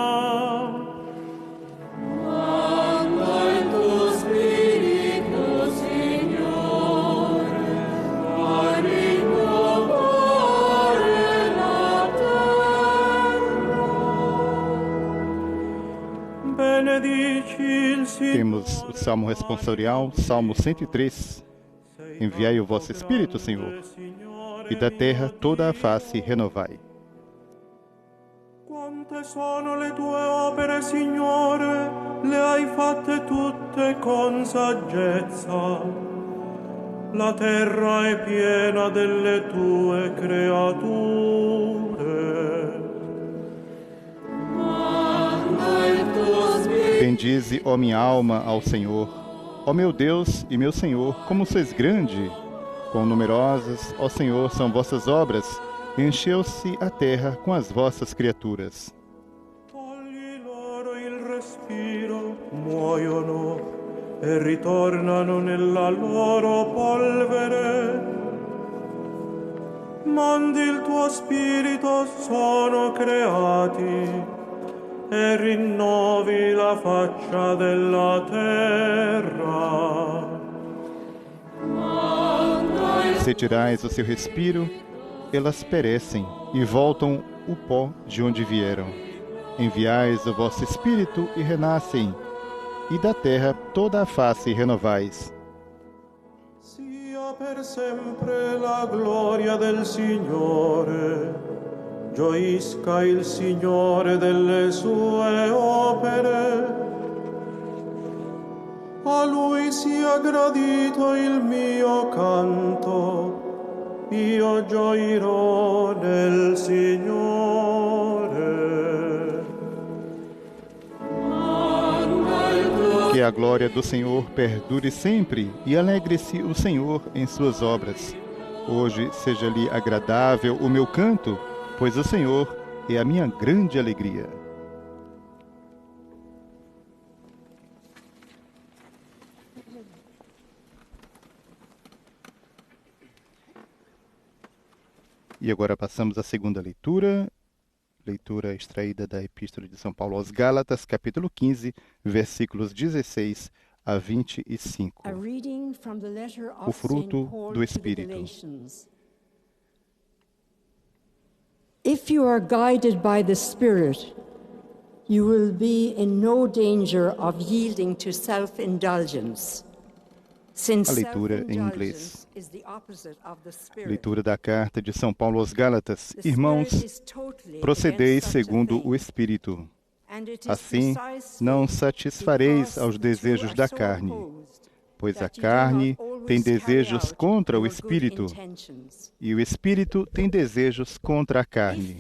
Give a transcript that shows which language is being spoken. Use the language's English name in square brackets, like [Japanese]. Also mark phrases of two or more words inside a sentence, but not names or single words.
[Italian] Manda il tuo Spirito, Signore, a rinnovare la terra. Benedici il Signore. [Portuguese] Temos o Salmo responsorial, Salmo 103. Enviai o vosso Espírito, Senhor, e da terra toda a face renovai. [Italian] Quante sono le tue opere, Signore, le hai fatte tutte con saggezza. La terra è piena delle tue creature. Manda il tuo Spirito. [Portuguese] Bendize, ó minha alma, ao Senhor. Ó meu Deus e meu Senhor, como sois grande! Quão numerosas, ó Senhor, são vossas obras, e encheu-se a terra com as vossas criaturas. [Italian] Togli loro il respiro, muoiono e ritornano nella loro polvere. Mandi il tuo spirito, sono creati, e rinnovi la faccia della terra. [Portuguese] Se tirais o seu respiro, elas perecem. e voltam o pó de onde vieram. Enviais o vosso Espírito e renascem, e da terra toda a face renovais. [Italian] Sia per sempre la gloria del Signore, gioisca il Signore delle sue opere. A Lui sia gradito il mio canto, io gioirò nel Signore. [Portuguese] Que a glória do Senhor perdure sempre e alegre-se o Senhor em suas obras. Hoje seja-lhe agradável o meu canto, pois o Senhor é a minha grande alegria. E agora passamos à segunda leitura extraída da Epístola de São Paulo aos Gálatas, capítulo 15, versículos 16 a 25. O fruto do Espírito. [English] If you are guided by the Spirit, you will be in no danger of yielding to self-indulgence. [Portuguese] A leitura em inglês. Leitura da carta de São Paulo aos Gálatas. Irmãos, procedeis segundo o Espírito. Assim, não satisfareis aos desejos da carne, pois a carne tem desejos contra o Espírito, e o Espírito tem desejos contra a carne.